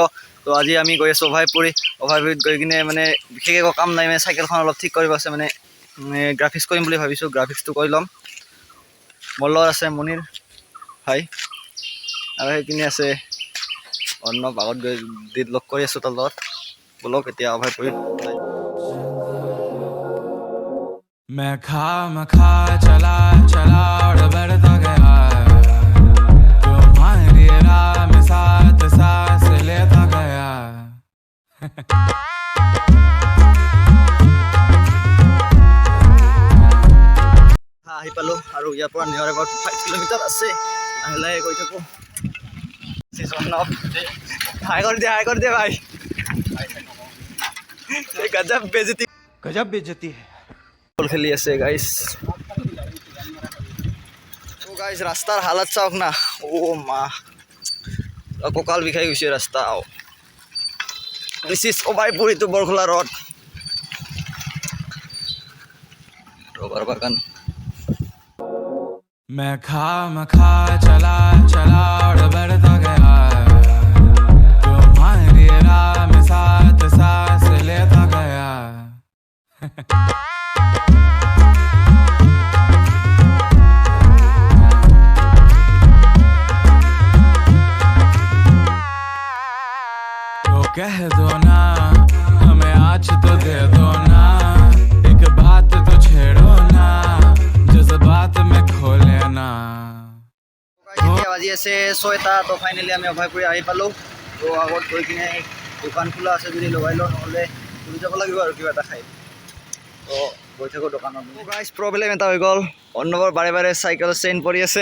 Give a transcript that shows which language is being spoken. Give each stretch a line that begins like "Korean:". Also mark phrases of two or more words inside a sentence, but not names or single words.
Assamese: তো আজি আমি গৈ আছোঁ অভাৰপুৰীত গৈ কিনে মানে বিশেষ একো কাম নাই, মানে চাইকেলখন অলপ ঠিক কৰিব আছে, মানে গ্ৰাফিক্স কৰিম বুলি ভাবিছোঁ। গ্ৰাফিক্সটো কৰি ল'ম। মোৰ লগত আছে মনিৰ ভাই আৰু সেইখিনি আছে অৰ্ণৱ। আগত গৈ লগ কৰি আছোঁ তাৰ লগত। বলক এতিয়া অভাৰপুৰীত।
Hindi: मैं खा चला चला और बढ़ता गया तुम्हारी राह में साथ सांस लेता गया
Assamese: আহি পালোঁ আৰু ইয়াৰ পৰা নিয়াৰ আগত 5 কিলোমিটাৰ আছে। লাহে লাহে গৈ থাকোঁ। হাই কৰি দে ভাই।
Hindi: गज़ब बेइज़्ज़ती
Assamese: বল খেলি আছে গাইছ। গাইছ ৰাস্তাৰ হালত চাওক না। অ' মা, কঁকাল বিষাই গৈছে ৰাস্তা।
English: This is
Assamese: অভাৰপুৰীটো বৰখোলা ৰড। ৰবাৰ বাগান।
Hindi: मैं खा चला चला और बढ़ता गया तुम्हारी राह में साथ सांस लेता गया तो कह दो ना हमें आज तो दे दो ना एक बात तो छेड़ो ना जज्बात में खो लेना।
Assamese: এতিয়া বাজি আছে 6টা। তো ফাইনেলি আমি অভাৰপুৰী আহি পালোঁ। তো আগত গৈ কিনে দোকান খোলা আছে যদি লগাই লওঁ, নহ'লে ঘূৰি যাব লাগিব আৰু কিবা এটা খাই। তো গৈ থাকোঁ দোকানত। গাইছ প্ৰব্লেম এটা হৈ গ'ল। অৰ্ণৱৰ বাৰে বাৰে চাইকেল চেইন পৰি আছে।